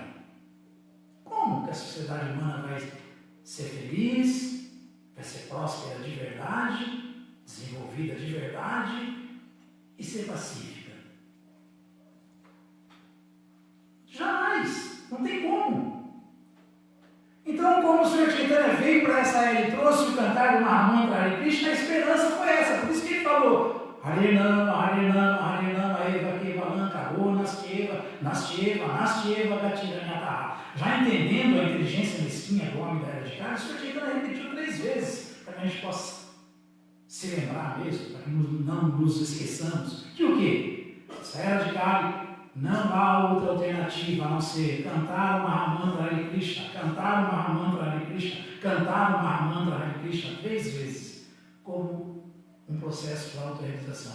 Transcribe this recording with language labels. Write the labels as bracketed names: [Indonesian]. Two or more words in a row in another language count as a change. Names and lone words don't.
[Portuguese] Como que a sociedade humana vai ser feliz, vai ser próspera de verdade, desenvolvida de verdade e ser pacífica? Jamais, não tem como. Então, como o Sr. Chaitanya veio para essa era e trouxe o cantar do Mahamantra Hare Krishna, a esperança foi essa. Por isso que ele falou [Sanskrit] हरे नाम, हरे नाम, हरे नाम, एव केवलम्, कलौ, नास्त्येव, नास्त्येव, नास्त्येव, गतिरन्यथा. [Portuguese] Já entendendo a inteligência mesquinha do homem da era de Kali, o Sr. Chaitanya repetiu 3 vezes, para que a gente possa se lembrar mesmo, para que não nos esqueçamos que o quê? Essa era de Kali não há outra alternativa a não ser cantar o Mahamantra Hare Krishna, cantar o Mahamantra Hare Krishna, cantar o Mahamantra Hare Krishna 3 vezes, como um processo de autorrealização.